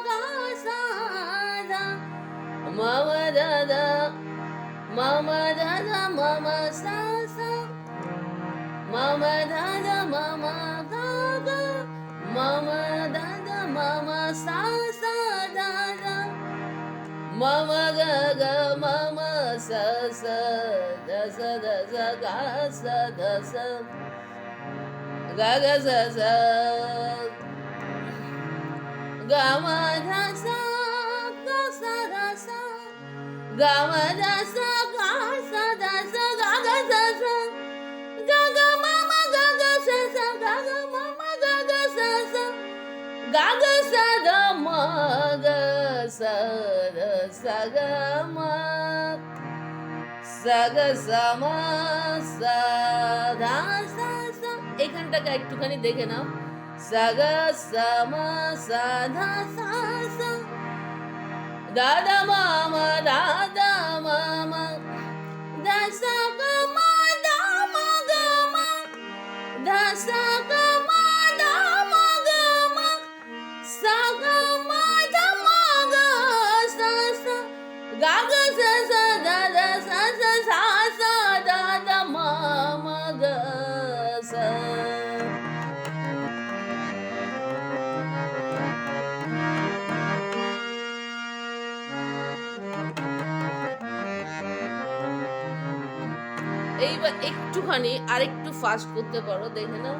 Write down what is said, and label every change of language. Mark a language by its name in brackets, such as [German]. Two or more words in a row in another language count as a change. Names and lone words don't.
[Bangla] সাধ মম দদ মম দদ মম সা সা মম দদ মম গ গ মম দদ মম সা সা দদ মম গ গ মম স স দ স দ স গ স দ স গ গ স স গ ম ध स ग स ध स ग म ध स ग स ध स ग ग स स ग ग म म ग ग स स ग ग म म ग ग स स ग ग स ध म ग स ध स ग म स ग स म स ध स स। এখানটাকে একটুখানি দেখে নাও। স গ স ম স ধ স স দা দ ম ম দা দ ম ম দ স গ ম দ ম গ ম দ স গ ম দ ম গ ম স গ ম দ ম গ স স গ গ স স দ দ স স সা স দ দ ম ম গ স। এইবার একটুখানি আরেকটু ফাস্ট করতে পারো, দেখে নাও।